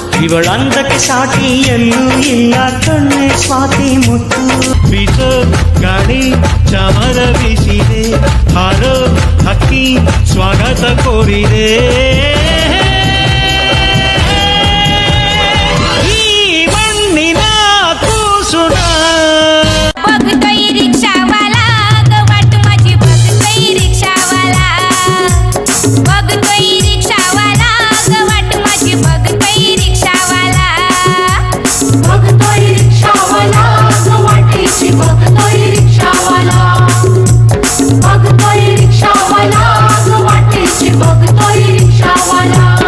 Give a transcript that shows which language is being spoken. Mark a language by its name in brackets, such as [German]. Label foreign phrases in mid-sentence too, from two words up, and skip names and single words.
[Kannada] ಇವಳಂದಕ್ಕೆ ಸಾಟಿಯಲ್ಲೂ ಇಲ್ಲ ಕಣ್ಣೆ ಸ್ವಾತಿ ಮುತ್ತು ಬೀಸೋ ಗಾಳಿ ಚಾಮರ ಬೀಸಿದೆ ಹಾರೋ ಹಕ್ಕಿ ಸ್ವಾಗತ ಕೋರಿದೆ ಈ ಮಣ್ಣಿನ ಕೂಸುನ [Marathi] बघतोय रिक्षावाला गवाट माझी बघतोय रिक्षावाला बघतोय रिक्षावाला गवाट माझी बघतोय रिक्षावाला बघतोय रिक्षावाला गवाटीची बघतोय रिक्षावाला बघतोय रिक्षावाला गवाटीची बघतोय रिक्षावाला